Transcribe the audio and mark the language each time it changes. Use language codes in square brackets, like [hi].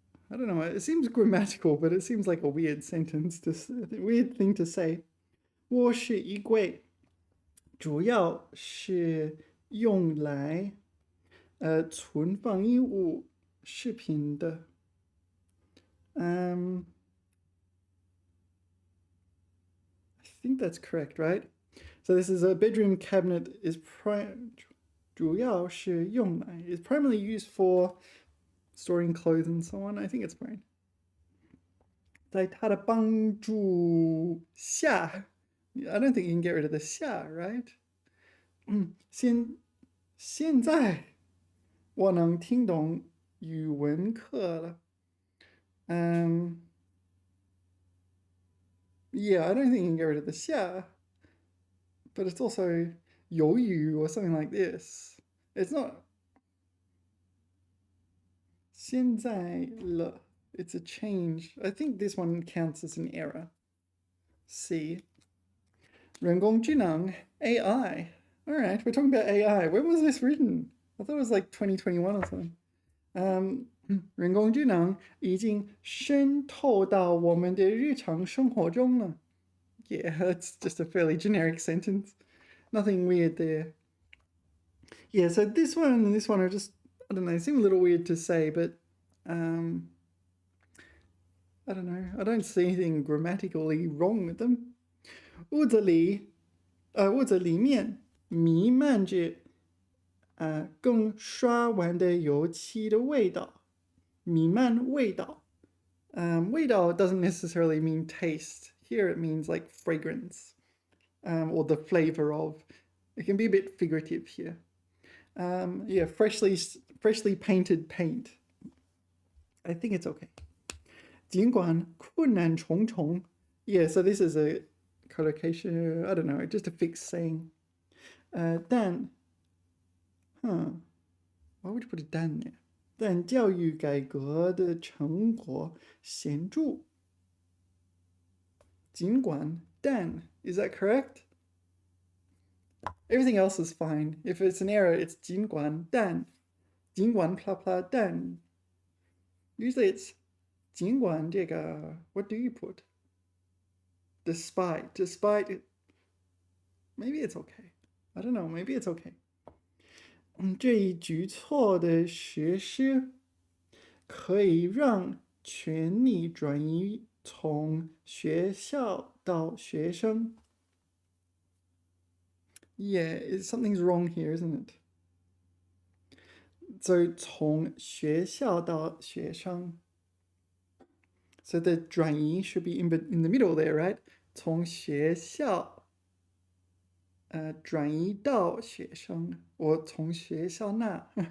[en] I don't know, it seems grammatical, but it seems like a weird sentence, weird thing to say. [zh] 卧室衣柜主要是用来存放衣物饰品的。 [en] I think that's correct, right? So this is a bedroom cabinet is primarily used for storing clothes and so on. I think it's fine. [zh] 在他的帮助下 [en] I don't think you can get rid of the 下 right? [zh] 现在我能听懂语文课了。 [en] Yeah, I don't think you can get rid of the 下 but it's also 由于 or something like this. It's not 现在了 it's a change. I think this one counts as an error. [zh] C. 人工智能 AI. [en] All right, we're talking about AI. When was this written? I thought it was like 2021 or something. [zh] 人工智能已经渗透到我们的日常生活中了。 [en] Yeah, that's just a fairly generic sentence. Nothing weird there. Yeah, so this one and this one are just, I don't know, seem a little weird to say, but I don't know. I don't see anything grammatically wrong with them. [zh] 屋子里面弥漫着刚刷完的油漆的味道。弥漫味道。 [en] 味道 doesn't necessarily mean taste. Here it means like fragrance or the flavor of. It can be a bit figurative here. Yeah, freshly painted paint. I think it's okay. [zh] 尽管困难重重. [en] Yeah, so this is a collocation, I don't know, just a fixed saying. 但 why would you put a 但 there? [zh] 但教育改革的成果显著。 [en] 尽管但 is that correct? Everything else is fine. If it's an error, it's 尽管但 尽管 blah blah 但 Usually it's 尽管这个 what do you put? Despite. Maybe it's okay. I don't know, maybe it's okay. [zh] 这一举措的实施可以让权力转移从学校到学生。 [en] Yeah, something's wrong here, isn't it? [zh] So 从学校到学生。 [en] So the 转移 should be in the middle there, right? [zh] 从学校转移到学生，我从学校那。